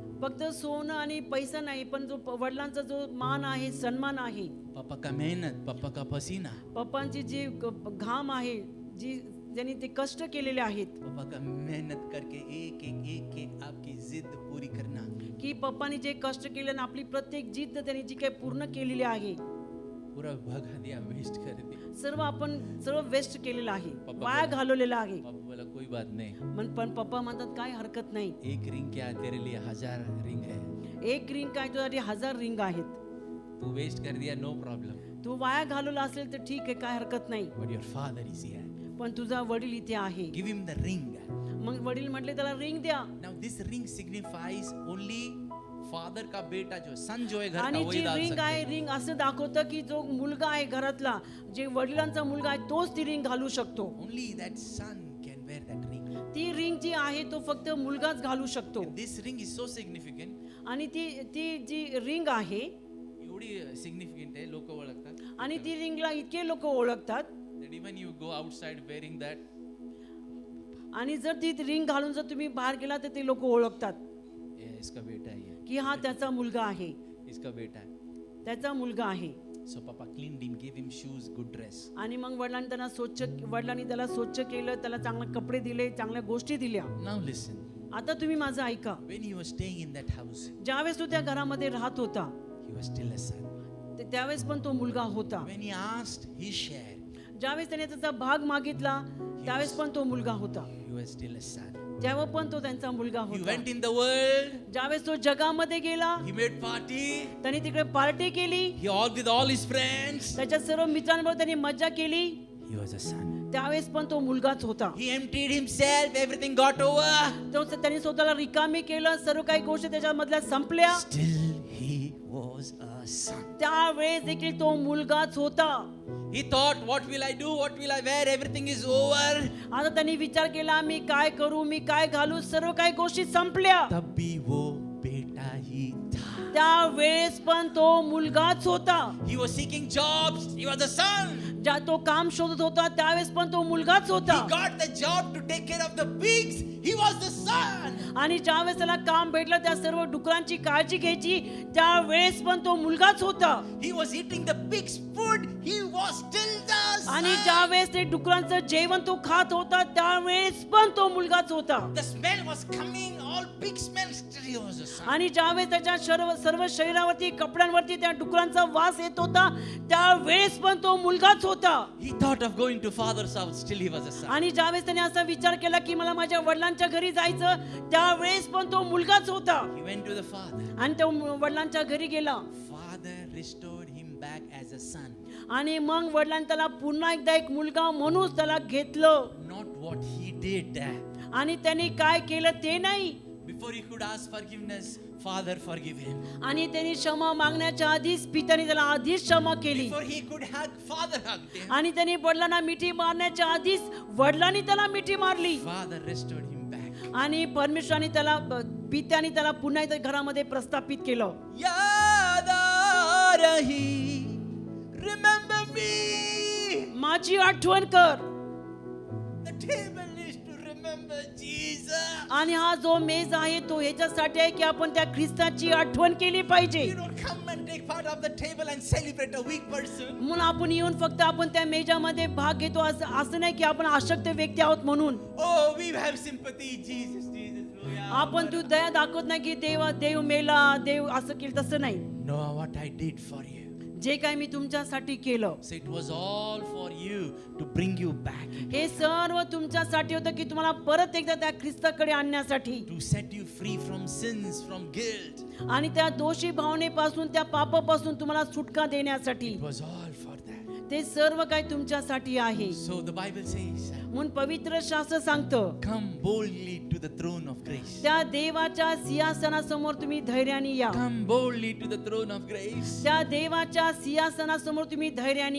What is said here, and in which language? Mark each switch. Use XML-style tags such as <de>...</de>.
<mr>फक्त सोनं आणि पैसा नाही, पण जो वडिलांचा जो मान आहे, सन्मान आहे,</mr> <hi>पापा का मेहनत, पापा का पसीना,</hi> <mr>पप्पांची जी घाम आहे, जी ज्यांनी ते कष्ट केलेले आहेत,</mr> <hi>पापा का मेहनत करके एक एक आपकी जिद पूरी करना.</hi> <mr>की पप्पांनी जे कष्ट केले आणि आपली प्रत्येक जिद्द त्यांनी जी काही पूर्ण केलेली आहे,</mr> <hi>पूरा भगा दिया, वेस्ट कर दिया.</hi> <mr>सर्व वेस्ट केलेलं आहे, पप्पा वाया</mr> <hi>बोला-</hi> <mr>घालवलेलं आहे.</mr> <hi>पापा बोला कोई बात नहीं,</hi> <mr>पण पप्पा म्हणतात काय हरकत नाही.</mr> <hi>एक रिंग क्या तेरे लिए 1000 रिंग है.</hi> <mr>एक रिंग काय, तुझ्यासाठी 1000 रिंग आहेत.</mr> <hi>तू वेस्ट कर दिया,</hi> <en>no problem,</en> <mr>तू वाया घालवला असेल तर ठीक आहे, काय हरकत नाही.</mr> <en>But your father is here.</en> <mr>पण तुझा वडील इथे आहे.</mr> <en>Give him the ring.</en> <mr>मग वडील म्हटले त्याला रिंग द्या.</mr> <en>now this ring signifies only father</en> <hi>का बेटा, जो सन जो है घर का</hi> <mr>आणि</mr> <hi>वही</hi> <mr>जी</mr> <hi>डाल रिंग सकते</hi> <mr>आहे,</mr> <hi>हैं.</hi> <mr>रिंग असं दाखवतं की जो मुलगा आहे घरातला, जे वडिलांचा मुलगा आहे तोच ती रिंग घालू शकतो.</mr> <en>Only that son can wear that ring.</en> <mr>ती रिंग जी आहे तो फक्त मुलगाच घालू शकतो.</mr> <en>And this ring is so significant.</en> <mr>आणि ती जी रिंग आहे, एवढी सिग्निफिकंट आहे, लोक ओळखतात. आणि ती रिंगला इतके लोक ओळखतात,</mr> <en>That even you go outside wearing that,</en> <mr>आणि जर ती रिंग घालून जर तुम्ही बाहेर गेला तर ते लोक ओळखतात</mr> <hi>ये इसका बेटा है, ये</hi> <mr>की हा त्याचा मुलगा आहे,</mr> <hi>इसका बेटा है.</hi> <mr>त्याचा मुलगा आहे.</mr> <en>So Papa cleaned him, gave him shoes, good dress.</en> <mr>आणि मग वडिलांनी त्याला स्वच्छ केलं, त्याला चांगले कपडे दिले, चांगल्या गोष्टी दिल्या.</mr> <en>Now listen.</en> <mr>आता तुम्ही माझं ऐका.</mr> <en>When he was staying in that house,</en> <mr>ज्यावेळेस तो त्या घरामध्ये राहत होता,</mr> <en>he was still a son.</en> <mr>त्यावेळेस पण तो मुलगा होता.</mr> <en>When he asked his share,</en> <mr>ज्यावेळेस त्याने त्याचा भाग मागितला, त्यावेळेस पण तो मुलगा होता.</mr> <en>he was still a son.</en> <mr>तेव्हा पण तो त्यांचा मुलगा</mr> <en>He</en> <mr>होता.</mr> <en>went in the world,</en> <mr>ज्यावेळेस तो जगामध्ये गेला,</mr> <en>he made party,</en> <mr>त्याने तिकडे पार्टी केली,</mr> <en>he all with all his friends.</en> <mr>त्याच्या सर्व मित्रांबरोबर त्यांनी मज्जा केली,</mr> <en>He was a son.</en> <mr>त्यावेळेस पण तो मुलगाच होता.</mr> <en>He emptied himself, everything got over.</en> <mr>त्यांनी स्वतःला रिकामी केलं, सर्व काही गोष्टी त्याच्यामधल्या संपल्या.</mr> <en>Still he was a son.</en> <mr>त्यावेळेस देखील तो मुलगाच होता.</mr> <en>He thought, what will I do? What will I wear? Everything is over.</en> <mr>आता त्यांनी विचार केला, मी काय करू, मी काय घालू, सर्व काही गोष्टी संपल्या.</mr> <hi>तब भी वो बेटा ही था.</hi> <mr>त्यावेळेस पण तो मुलगाच होता.</mr> <en>He was seeking jobs. He was a son.</en> <mr>ज्या तो काम शोधत होता, त्यावेळेस पण तो मुलगाच होता.</mr> <en>He got the job to take care of the pigs. He was the son.</en> <mr>आणि ज्यावेळेस त्याला काम भेटलं त्या सर्व डुकरांची काळजी घ्यायची, त्यावेळेस पण तो मुलगाच होता.</mr> <en>He was eating the pigs' food. He was still the son.</en> <mr>आणि ज्यावेळेस ते डुकरांचं जेवण तो खात होता, त्यावेळेस पण तो मुलगाच होता.</mr> <en>The smell was coming. All pig smell. Still he was a son.</en> <mr>आणि ज्यावेळेस त्याच्या सर्व शरीरावरती, कपड्यांवरती त्या डुकरांचा वास येत होता, त्यावेळेस पण तो मुलगाच होता.</mr> <en>He thought of going to father's house. Still he was a son.</en> <mr>आणि ज्यावेळेस त्याने असा विचार केला की मला माझ्या वडिलांच्या घरी जायचं, त्यावेळेस पण तो मुलगाच होता.</mr> <en>He went to the father.</en> <mr>आणि तो वडिलांच्या घरी गेला.</mr> <en>Father restored him back as a son.</en> <mr>आणि मग वडिलांनी त्याला पुन्हा एकदा एक मुलगा म्हणून त्याला घेतलं.</mr> <en>Not what he did.</en> <mr>आणि त्यांनी काय केलं ते नाही.</mr> <en>Before he could ask forgiveness, Father forgive him.</en> <mr>आणि त्यांनी क्षमा मागण्याच्या आधीच पित्याने त्याला आधीच क्षमा केली.</mr> <en>Before he could hug, Father hugged him.</en> <mr>आणि त्यांनी वडिलांना मिठी मारण्याच्या आधीच वडिलांनी त्याला मिठी मारली.</mr> <en>Father restored him back.</en> <mr>आणि परमेश्वराने त्याला पित्याने त्याला पुन्हा एकदा घरामध्ये प्रस्थापित केलं.</mr> <hi>याद आ रही,</hi> <en>remember me.</en> <mr>माझी आठवण कर.</mr> <en>The table is to remember Jesus.</en> <mr>आणि हा जो मेज आहे तो ह्याच्यासाठी आहे की आपण त्या ख्रिस्ताची आठवण केली पाहिजे.</mr> <en>You don't come and take part of the table and celebrate a weak person.</en> <mr>म्हणून आपण येऊन फक्त आपण त्या मेजामध्ये भाग घेतो असं नाही की आपण अशक्त व्यक्ती आहोत म्हणून.</mr> <en>Oh, we have sympathy, Jesus, Jesus. Oh, yeah.</en> <mr>आपण तू दया दाखवत नाही की देव मेला, देव असं केलं, तसं नाही.</mr> <en>Know what I did for you.</en> <mr>जे काय मी तुमच्यासाठी केलं,</mr> <en>So it was all for you to bring you back,</en> <mr>हे सर्व तुमच्यासाठी होतं की तुम्हाला परत एकदा त्या ख्रिस्ताकडे आणण्यासाठी,</mr> <en>to set you free from sins, from guilt.</en> <mr>आणि त्या दोषी भावनेपासून, त्या पापापासून तुम्हाला सुटका देण्यासाठी.</mr> <en>It was all for that.</en> <mr>ते सर्व काही तुमच्यासाठी आहे.</mr> <en>So the Bible says,</en> <mr>म्हणून पवित्र शास्त्र सांगतं,</mr> <en>come boldly to the throne of grace.</en> <mr>त्या देवाच्या सिंहासनासमोर तुम्ही धैर्याने या.</mr> <en>Come boldly to the throne of grace.</en> <mr>त्या देवाच्या सिंहासनासमोर तुम्ही धैर्याने</mr>